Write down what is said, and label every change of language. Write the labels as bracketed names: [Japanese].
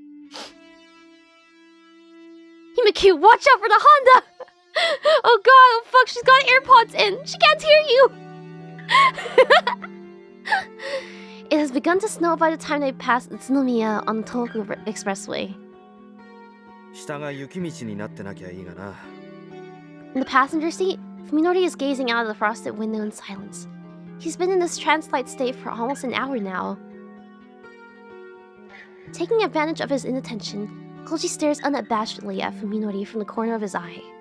[English] Himeki, watch out for the Honda! Oh god, oh fuck, she's got AirPods in. She can't hear you. It has begun to snow by the time they pass Himemiya on the Tohoku Expressway. [Japanese] 下が雪道になってなきゃいいがな。 [English] In the passenger seat, Fuminori is gazing out of the frosted window in silence. He's been in this trance-like state for almost an hour now. Taking advantage of his inattention, Koji stares unabashedly at Fuminori from the corner of his eye.